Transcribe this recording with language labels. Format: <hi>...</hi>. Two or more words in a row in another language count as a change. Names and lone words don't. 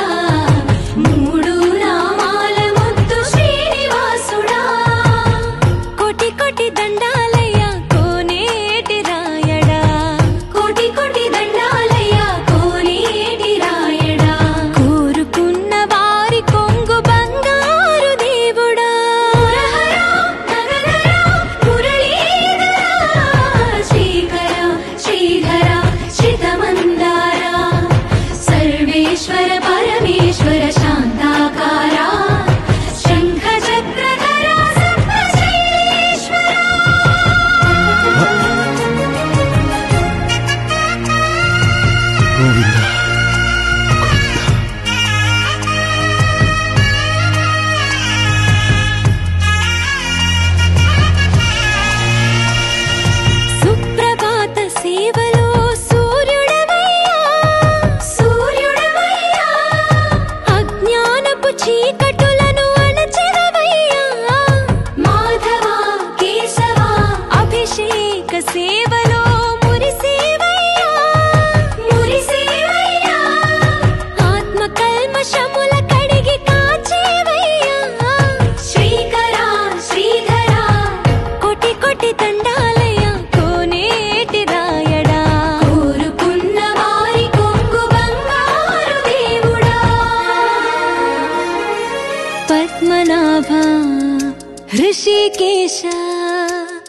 <te>మూడు నామాల ముద్దు శ్రీనివాసుడా కోటి కోటి దండాలయ్య కోనేటి రాయడా కోటి కోటి దండాలయ్య కోనేటి రాయడా కోరుకున్న వారి కొంగు బంగారు దేవుడా</te> <sa>सर्वेश्वर परमेश्वर शांताकारा शंख चक्रधरा सप्तश्रीश्वरा गोविंदा</sa> <te>సుప్రభాత సేవలో చీకటులను అణచెదవయ్యా మాధవ కేశవ అభిషేక సేవలో మురిసేవయ్యా మురిసేవయ్యా ఆత్మ కల్మషముల కడిగి కాచేవయ్యా శ్రీకర శ్రీధర కోటి కోటి దండాలయ్య కోనేటి రాయడా కోరుకున్న వారి కొంగు బంగారు దేవుడా పద్మనాభ ఋషికేశ</te>